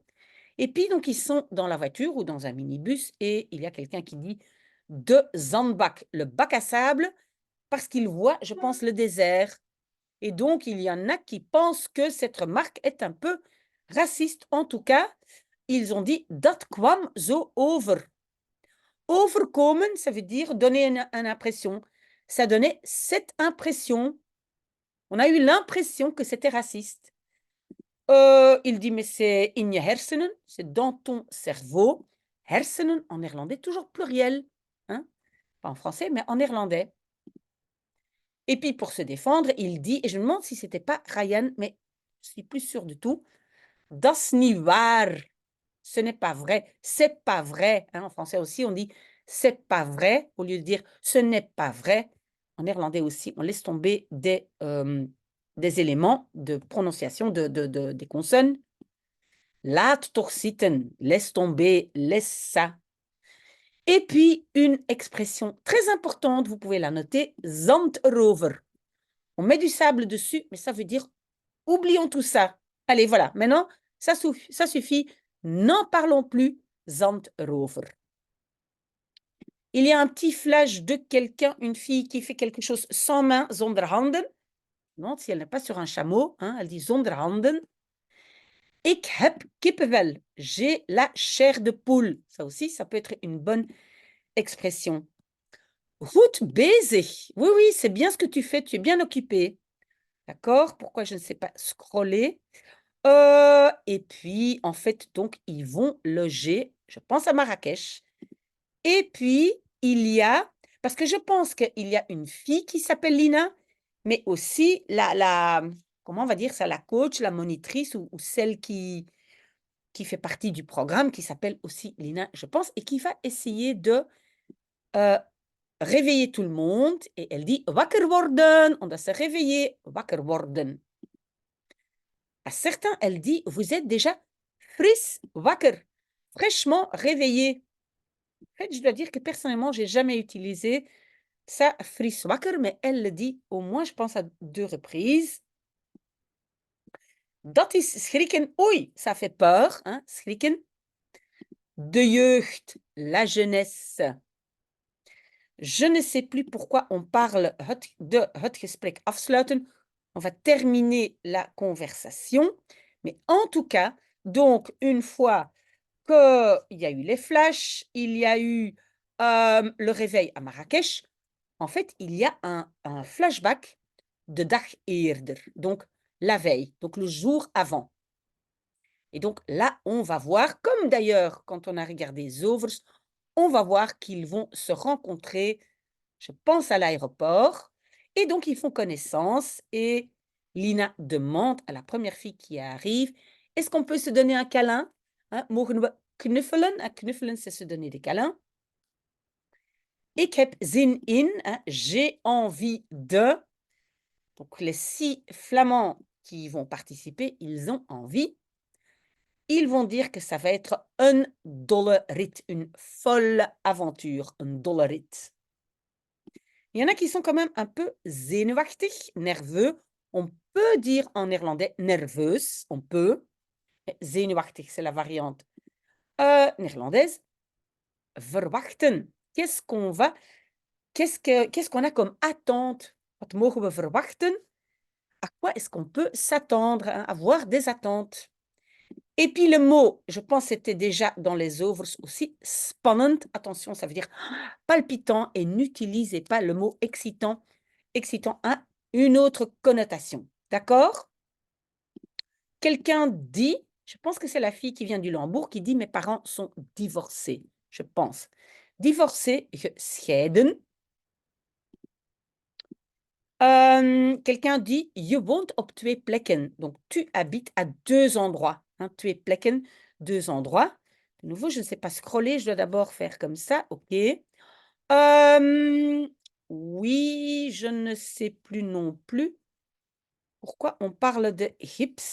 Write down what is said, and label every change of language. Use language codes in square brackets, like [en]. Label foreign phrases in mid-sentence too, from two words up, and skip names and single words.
[fr] Et puis, donc, ils sont dans la voiture ou dans un minibus et il y a quelqu'un qui dit [nl] de Zandbak, [fr] le bac à sable, parce qu'il voit, je pense, le désert. Et donc, il y en a qui pensent que cette remarque est un peu raciste. En tout cas, ils ont dit [nl] dat kwam zo over. Overkomen, [fr] ça veut dire donner une impression. Ça donnait cette impression. On a eu l'impression que c'était raciste. Il dit, mais c'est [nl] in je hersenen, [fr] c'est dans ton cerveau. Hersenen, en néerlandais, toujours pluriel. Hein? Pas en français, mais en néerlandais. Et puis, pour se défendre, il dit, et je me demande si c'était pas Ryan, mais je suis plus sûre du tout, [nl] das niet waar. [fr] Ce n'est pas vrai. C'est pas vrai. Hein, en français aussi, on dit c'est pas vrai au lieu de dire ce n'est pas vrai. En néerlandais aussi, on laisse tomber des éléments de prononciation des consonnes. [nl] Laat toch zitten. [fr] Laisse tomber, laisse ça. Et puis, une expression très importante, vous pouvez la noter, [nl] zand erover. [fr] On met du sable dessus, mais ça veut dire oublions tout ça. Allez, voilà, maintenant, ça suffit. N'en parlons plus, [nl] zand erover. [fr] Il y a un petit flash de quelqu'un, une fille qui fait quelque chose sans main, [nl] zonder handen. [fr] Non, si elle n'est pas sur un chameau, hein, elle dit [nl] zonder handen. Ik heb kippenvel. [fr] J'ai la chair de poule. Ça aussi, ça peut être une bonne expression. [nl] Goed bezig. [fr] Oui, oui, c'est bien ce que tu fais, tu es bien occupé. D'accord? Pourquoi je ne sais pas scroller? Et puis, en fait, donc, ils vont loger, je pense à Marrakech. Et puis, il y a, parce que je pense qu'il y a une fille qui s'appelle Lina, mais aussi comment on va dire ça, la coach, la monitrice ou celle qui fait partie du programme, qui s'appelle aussi Lina, je pense, et qui va essayer de réveiller tout le monde. Et elle dit [nl] wakker worden, [fr] on doit se réveiller, [nl] wakker worden. [fr] À certains, elle dit vous êtes déjà [nl] fris wakker, [fr] fraîchement réveillé. En fait, je dois dire que personnellement, j'ai jamais utilisé ça, [nl] fris wakker, [fr] mais elle le dit au moins, je pense, à 2 reprises. [nl] Dat is schrikken. Oei, [fr] ça fait peur, hein, [nl] schrikken. De jeugd, [fr] la jeunesse. Je ne sais plus pourquoi on parle de [nl] het gesprek afsluiten. [fr] On va terminer la conversation. Mais en tout cas, donc, une fois qu'il y a eu les flashs, il y a eu le réveil à Marrakech, en fait, il y a un flashback de [nl] dag eerder, [fr] donc la veille, donc le jour avant. Et donc là, on va voir, comme d'ailleurs quand on a regardé Zovers, on va voir qu'ils vont se rencontrer, je pense à l'aéroport, et donc ils font connaissance et Lina demande à la première fille qui arrive, est-ce qu'on peut se donner un câlin? Hein, [nl] mogen we knuffelen? Knuffelen, [fr] c'est se donner des câlins. [nl] Ik heb zin in, [fr] hein, j'ai envie de. Donc les 6 Flamands qui vont participer, ils ont envie. Ils vont dire que ça va être un [nl] dolle rit, [fr] une folle aventure, un [nl] dolle rit. [fr] Il y en a qui sont quand même un peu zenuwachtig, nerveux. On peut dire en néerlandais nerveus, on peut. Zenuwachtig, c'est la variante néerlandaise. [nl] Verwachten. [fr] Qu'est-ce qu'on a comme attente? [nl] Wat mogen we verwachten? [fr] À quoi est-ce qu'on peut s'attendre, hein, avoir des attentes? Et puis le mot, je pense que c'était déjà dans les overs aussi, spannend. Attention, ça veut dire palpitant et n'utilisez pas le mot excitant. Excitant a une autre connotation. D'accord? Quelqu'un dit, je pense que c'est la fille qui vient du Lambourg, qui dit mes parents sont divorcés, je pense. Divorcés, gescheiden. Quelqu'un dit [nl] je woont op 2 plekken. [fr] Donc tu habites à 2 endroits. Hein, 2 plekken, 2 endroits. De nouveau, je ne sais pas scroller, je dois d'abord faire comme ça. OK. Oui, je ne sais plus non plus pourquoi on parle de hipsters.